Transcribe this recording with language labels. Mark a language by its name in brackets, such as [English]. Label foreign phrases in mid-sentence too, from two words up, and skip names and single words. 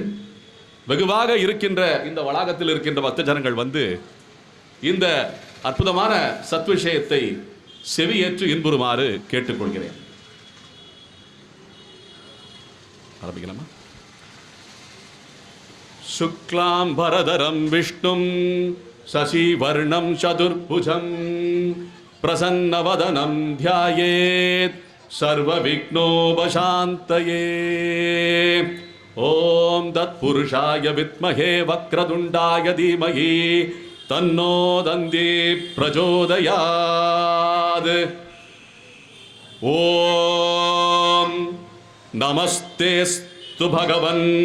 [Tamil] வெகுவாக இருக்கின்ற இந்த வளாகத்தில் இருக்கின்ற பக்த ஜனங்கள் வந்து இந்த அற்புதமான சத்விஷயத்தை செவியேற்று இன்புறுமாறு கேட்டுக்கொள்கிறேன். ஆரம்பிக்கலாமா? [Sanskrit] शुक्लाम् बरधरम् विष्णुम् शशिवर्णम् चतुर्भुजम् प्रसन्नवदनम् ध्यायेत् सर्व विघ्नोपशान्तये ओम तत्पुरुषाय विद्महे वक्रतुण्डाय धीमहि तन्नो दन्ति प्रचोदयात् ओम नमस्तेस्तु भगवन्